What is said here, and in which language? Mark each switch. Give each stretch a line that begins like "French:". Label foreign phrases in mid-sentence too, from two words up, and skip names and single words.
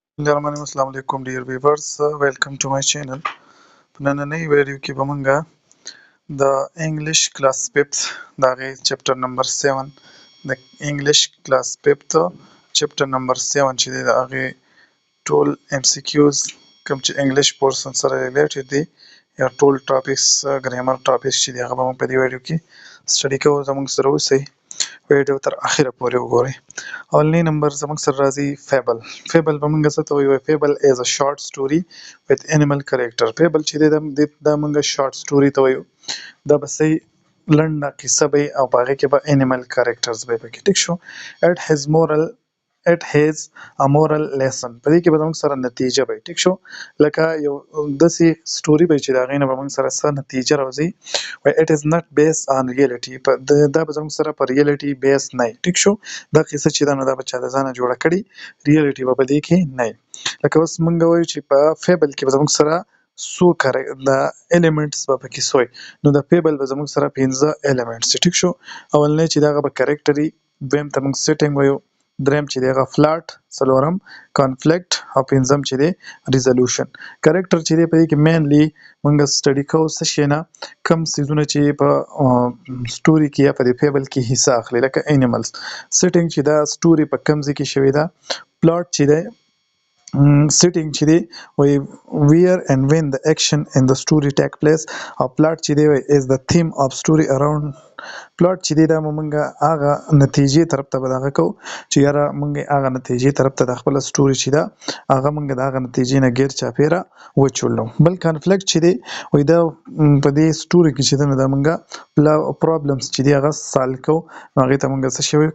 Arabic: بسم الله الرحمن الرحيم. السلام عليكم
English: dear viewers. Welcome to my channel.
Pashto: په نننۍ ویډیو کې به مونږ د
English: English class
Pashto: 5 د هغې چپټر نمبر 7 د
English: English class
Pashto: 5 چپټر نمبر 7 چې دی د هغې ټول MCQs کوم چې
English: English portion
Pashto: سره ریلیټډ دي یا ټول ټاپکس
English: grammar topics
Pashto: چې دي هغه به مونږ په دې ویډیو کې سټډي کوو. زموږ سره اوسئ، ویډیو تر اخره پورې وګورئ. اولنی نمبر زموږ سره راځي فیبل. فیبل به مونږ څه ته وایو؟
English: fable is a short story with animal character.
Pashto: فیبل چې دی دا مونږ شارټ سټوري ته وایو. دا به صحیح لنډه قصه به او په هغې کې به
English: animal characters
Pashto: به پکې. ټیک شو.
English: it has a moral lesson.
Pashto: په دې کې به زموږ سره نتیجه به. ټیک شو. لکه یو داسې سټوري به چې د هغې نه به موږ سره څه نتیجه راوځي.
English: it is not based on reality.
Pashto: دا به زموږ سره په ریالټي بیس نه وي. ټیک شو. دا قصه چې ده نو دا به چا د ځانه جوړه کړې، ریالټي به په دې کې نه وي. لکه اوس موږ وایو چې په فیبل کې به زموږ سره څو د الیمنټس به پکې څو وي. نو د فیبل به زموږ سره 15 الیمنټس. ټیک شو. اولنی چې د هغه به کریکټر وي، دویم ته موږ سیټینګ وایو، دریم چې دی هغه فلاټ، څلورم کانفلیکټ او پنځم چې دی ریزولوشن. کریکټر چې دی په دې کې مینلی موږ سټډي کوو څه شی نه، کم څیزونه چې په سټوري کې یا په دې فیبل کې حصه اخلي، لکه انیملز. سیټینګ چې دا سټوري په کم ځای کې شوې ده. پلاټ چې دی setting چې دی وایي
English: where and when the action in the story take place.
Pashto: او plot چې دی وایي
English: is the theme of story around.
Pashto: plot چې دی دا مونږ هغه نتیجې طرف ته به دغه کوو چې یاره مونږ هغه نتیجې طرف ته د خپله سټوري چې ده هغه مونږ د هغه نتیجې نه غیر چاپېره وچولو. بل کانفلیکټ چې دی وایي دا په دې سټوري کې چې ده نو دا مونږ پرابلمس چې دی هغه سالو کوو، نو هغې ته مونږ څه شی وایو؟